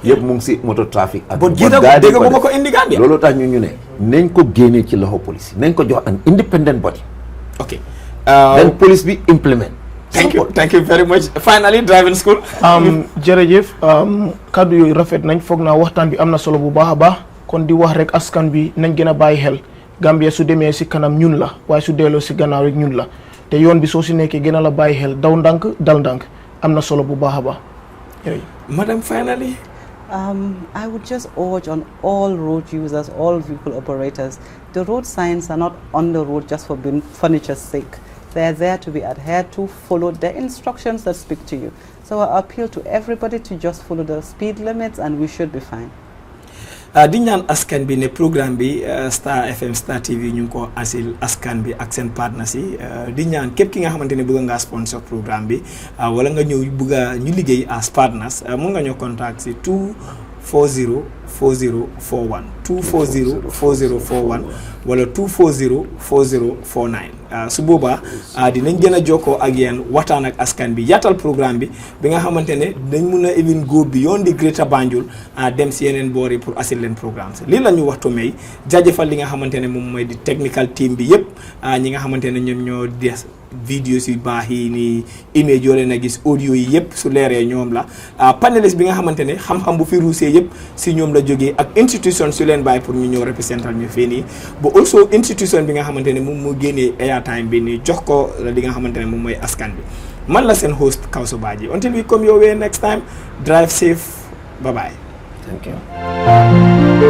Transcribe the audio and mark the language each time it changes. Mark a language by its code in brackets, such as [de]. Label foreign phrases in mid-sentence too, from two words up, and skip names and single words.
[wo] yëpp mu ngi si moto trafic ak dégg nga ba ko indi Gambia loolu tax ñu ne nañ ko génnee ci loxo police nañ ko jox [en] an independent body ok then police bi implement thank you very much finally driving school [wo] jërëjëf kaddu yooyu rafet nañ foog naa waxtaan bi am na solo bu baax a baax kon di wax rek askan bi nañ gën a bàyyi xel Gambia su demee si kanam ñun la waaye su delloo si gannaaw rek ñun la te yoon bi soo si nekkee gën a la bàyyi xel daw ndànk dal ndànk am na solo bu baax a baax [en] madam finally I would just urge on all road users, all vehicle operators, the road signs are not on the road just for furniture's sake. They are there to be adhered to, follow the instructions that speak to you. So I appeal to everybody to just follow the speed limits and we should be fine. [wo] di ñaan askan bi ne programme bi Star FM Star TV ñu ngi ko asil askan bi ak seen partners yi di ñaan képp ki nga xamante ne bëgg ngaa sponsor programme bi wala nga ñëw bëgg a ñu liggéey [en] as partners [wo] mun nga ñëw contact si 240 4041 240 4041 wala 240 4049 su boobaa dinañ gën a jokkoo ak yéen waxtaan ak askan bi yaatal programme bi nga xamante ne dañ mun a [en] even go beyond the Greater Banjul [wo] dem si yeneen boor yi pour assil leen programme lii la ñu waxtu may jaajëfal li nga xamante ne moom mooy di [en] technical team [wo] bi yëpp ñi nga xamante ne ñoom ñoo des videos yu baax yi nii image yoo leen a gis audio yi yëpp su leeree ñoom la panelist bi nga xamante ne xam-xam bu fi ruusee yëpp si ñoom la jógee ak institution su leen bàyyi pour ñu ñëw représental ñu fii nii ba also institution bi nga xamante ne moom moo génnee airtime bi nii jox ko li nga xamante ne moom mooy askan bi man la seen host Kawsu Badji [en] until we come your way next time drive safe bye bye. Thank you.